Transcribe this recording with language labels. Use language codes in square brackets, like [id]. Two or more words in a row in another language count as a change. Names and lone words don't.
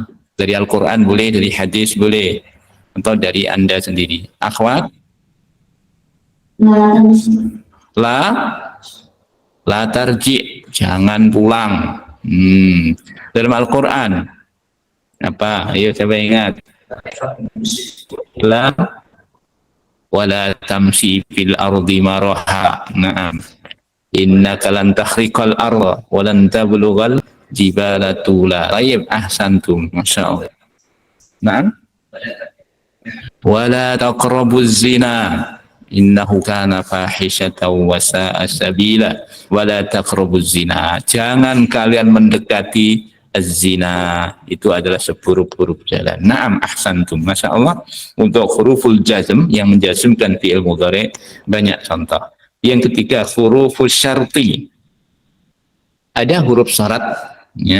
[id] Dari Al-Quran boleh, dari hadis boleh, atau dari Anda sendiri. Akhwat? [ar] لا، لا ترجع, [id] jangan pulang. Dalam Al-Quran apa? Ayo siapa ingat? [ar] لا ولا تمش في الأرض مرحا. نعم. إنك لن تخرق الأرض ولن تبلغ الجبال طولا. [id] Baik, [ar] أحسنتم. ما شاء الله. نعم. ولا تقربوا الزنا إنه كان فاحشة وساء سبيلا. ولا تقربوا الزنا. [id] Jangan kalian mendekati az-zina. Itu adalah seburuk-buruk jalan. [ar] نعم أحسنتم. ما شاء الله. [id] Untuk [ar] حروف الجزم [id] yang menjazmkan [ar] فعل مضارع [id] banyak contoh. Yang ketiga [ar] حروف الشرط. [id] Ada huruf syarat ya.